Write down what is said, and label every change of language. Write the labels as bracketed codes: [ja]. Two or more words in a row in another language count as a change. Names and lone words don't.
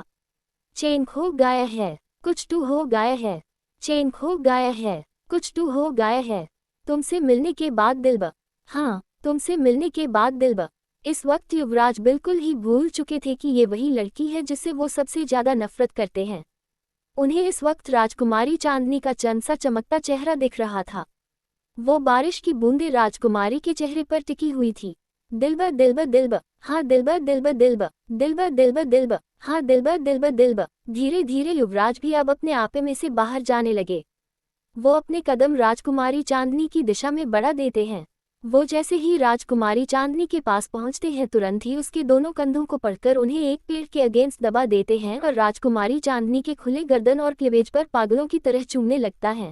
[hi] चैन खो गया है, कुछ टू हो गया है, चैन खो गया है, कुछ टू हो गया है, तुमसे मिलने के बाद दिलबा, हाँ तुमसे मिलने के बाद दिलबा। इस वक्त युवराज बिल्कुल ही भूल चुके थे कि ये वही लड़की है जिससे वो सबसे ज्यादा नफरत करते हैं। उन्हें इस वक्त राजकुमारी चांदनी का चंद सा चमकता चेहरा दिख रहा था। वो बारिश की बूंदें राजकुमारी के चेहरे पर टिकी हुई थी। दिलबा दिलबा दिलबा, हाँ दिलबा दिलबा दिलबा, दिलबा दिलबा दिलबा, हाँ दिलबा दिलबा दिलबा। धीरे धीरे युवराज भी अब अपने आपे में से बाहर जाने लगे। वो अपने कदम राजकुमारी चांदनी की दिशा में बढ़ा देते हैं। वो जैसे ही राजकुमारी चांदनी के पास पहुंचते हैं तुरंत ही उसके दोनों कंधों को पकड़कर उन्हें एक पेड़ के अगेंस्ट दबा देते हैं और राजकुमारी चांदनी के खुले गर्दन और क्लीवेज पर पागलों की तरह चूमने लगता है।